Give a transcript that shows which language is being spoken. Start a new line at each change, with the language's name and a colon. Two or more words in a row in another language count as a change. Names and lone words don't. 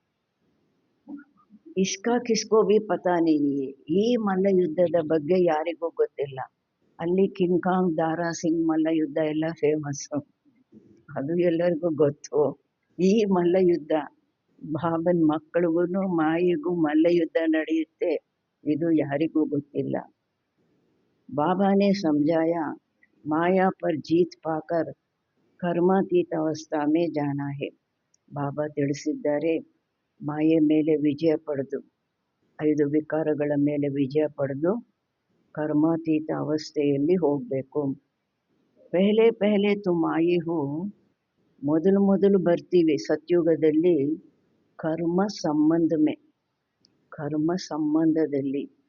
Hindi: इसका किसको भी पता नहीं,
Kannada: ಈ ಮಲ್ಲ ಯುದ್ಧದ ಬಗ್ಗೆ ಯಾರಿಗೂ ಗೊತ್ತಿಲ್ಲ. ಅಲ್ಲಿ ಕಿಂಗ್ ಕಾಂಗ್ ದಾರಾ ಸಿಂಗ್ ಮಲ್ಲ ಯುದ್ಧ ಎಲ್ಲ ಫೇಮಸ್ಸು, ಅದು ಎಲ್ಲರಿಗೂ ಗೊತ್ತು. ಈ ಮಲ್ಲ ಯುದ್ಧ ಬಾಬನ್ ಮಕ್ಕಳಿಗೂ ಮಾಯಿಗೂ ಮಲ್ಲ ಯುದ್ಧ ನಡೆಯುತ್ತೆ, ಇದು ಯಾರಿಗೂ ಗೊತ್ತಿಲ್ಲ.
Hindi: बाबा ने समझाया माया पर जीत पाकर कर्मातीत अवस्था में जाना है.
Kannada: ಬಾಬಾ ತಿಳಿಸಿದ್ದಾರೆ, ಮಾಯೆ ಮೇಲೆ ವಿಜಯ ಪಡೆದು, 5 ವಿಕಾರಗಳ ಮೇಲೆ ವಿಜಯ ಪಡೆದು ಕರ್ಮಾತೀತ ಅವಸ್ಥೆಯಲ್ಲಿ ಹೋಗಬೇಕು.
Hindi: पहले पहले तुम आई हो,
Kannada: ಮೊದಲು ಬರ್ತೀವಿ ಸತ್ಯುಗದಲ್ಲಿ ಕರ್ಮ ಸಂಬಂಧದಲ್ಲಿ.